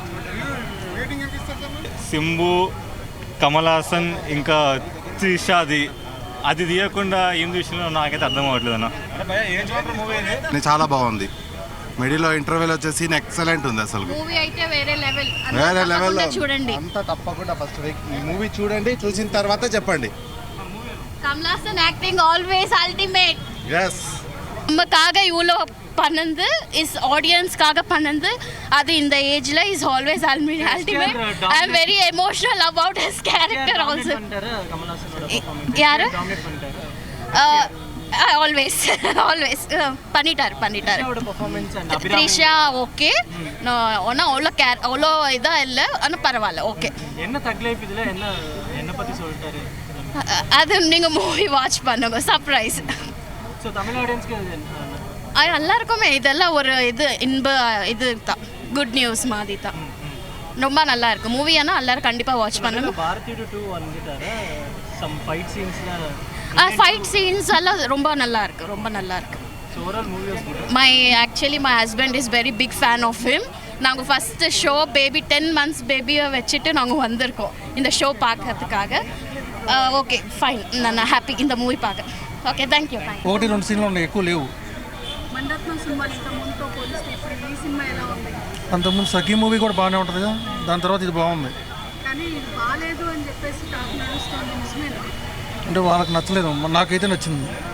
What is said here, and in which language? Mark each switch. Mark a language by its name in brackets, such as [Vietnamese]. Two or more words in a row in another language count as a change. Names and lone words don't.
[Telugu] సింబు, కమల్ హాసన్ ఇంకా త్రిషాది అది తీయకుండా ఏం చూసినా నాకైతే అర్థం అవ్వట్లేదు అన్న. చాలా బాగుంది. మిడిల్లో ఇంటర్వెల్ వచ్చేసి ఎక్సలెంట్ ఉంది అసలు. మూవీ అయితే వేరే లెవెల్ చూడండి. అంతా తప్పకుండా ఫస్ట్ ఈ మూవీ చూడండి, చూసిన తర్వాత చెప్పండి. [English] Kamal Haasan acting always ultimate. எஸ், [Tamil] நமக்காக இவ்வளோ பண்ணது இஸ் ஆடியன்ஸ்க்காக பண்ணது, அது இந்த ஏஜ்ல [English] is always ultimate. I am very emotional about his character also. [Tamil] யாரு? ஆல்வேஸ் பண்ணிட்டாரு. த்ரிஷா ஓகே, ஒன்றும் அவ்வளோ இதாக இல்லை, ஆனால் பரவாயில்ல, ஓகே. என்ன தக்லைஃப் இதில் என்ன பற்றி சொல்லிட்டாரு? அது நீங்கள் [English] movie watch [Tamil] பண்ணுங்க, சர்ப்ரைஸ். ஸோ தமிழ் ஆடியன்ஸ்க்கு எல்லாருக்குமே இதெல்லாம் ஒரு இது தான், [English] good news [Tamil] மாதிரி தான். ரொம்ப நல்லா இருக்கு மூவி. ஆனால் எல்லாரும் கண்டிப்பாக வாட்ச் பண்ணுங்க. பாரதி 2 வந்துட்டாரு. [English] some fight scenes fight scenes [Tamil] எல்லாம் ரொம்ப நல்லா இருக்கு [English] so overall movie was good. my husband is very big fan of him. [Tamil] நாங்கள் [English] first show baby 10 months [Tamil] பேபியை வச்சுட்டு நாங்கள் வந்திருக்கோம் இந்த ஷோ பார்க்கறதுக்காக. [English] okay fine [Telugu] నన్ను హ్యాపీ ఇంత మూవీ పాక [English] okay thank you. [Telugu] 1-2 సీన్లు ఉన్నాయి, ఎక్కువ లేవు. అంతకుముందు సఖీ మూవీ కూడా బాగానే ఉంటుంది కదా, దాని తర్వాత ఇది బాగుంది. అంటే వాళ్ళకి నచ్చలేదు, నాకైతే నచ్చింది.